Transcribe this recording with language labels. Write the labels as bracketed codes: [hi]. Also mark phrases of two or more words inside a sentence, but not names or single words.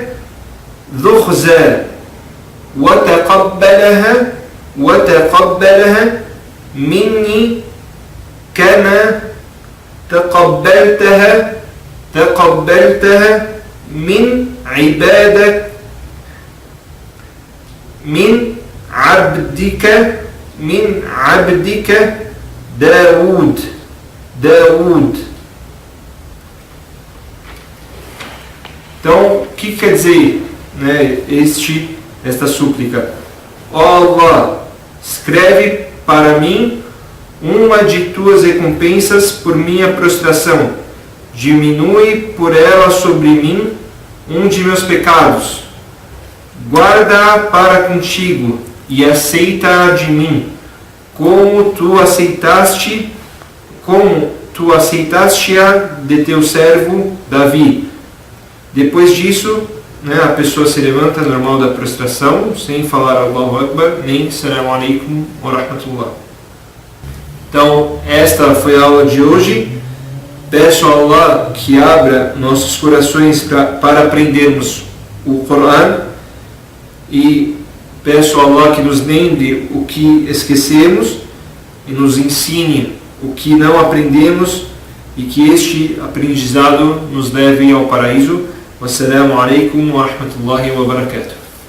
[ar] ذخزا وتقبلها مني كما تقبلتها من عبدك داود. [pt] Então, o que quer dizer, né, esta súplica? Ó Allah, escreve para mim uma de tuas recompensas por minha prostração. Diminui por ela sobre mim um de meus pecados. Guarda-a para contigo e aceita-a de mim, como tu aceitaste-a de teu servo Davi. Depois disso, né, a pessoa se levanta normal da prostração, sem falar [ar] الله أكبر, [pt] nem [ar] السلام عليكم ورحمة الله. [pt] Então, esta foi a aula de hoje. Peço a Allah que abra nossos corações para aprendermos o Coran e peço a Allah que nos lembre o que esquecemos e nos ensine o que não aprendemos e que este aprendizado nos leve ao paraíso. [ar] والسلام عليكم ورحمة الله وبركاته.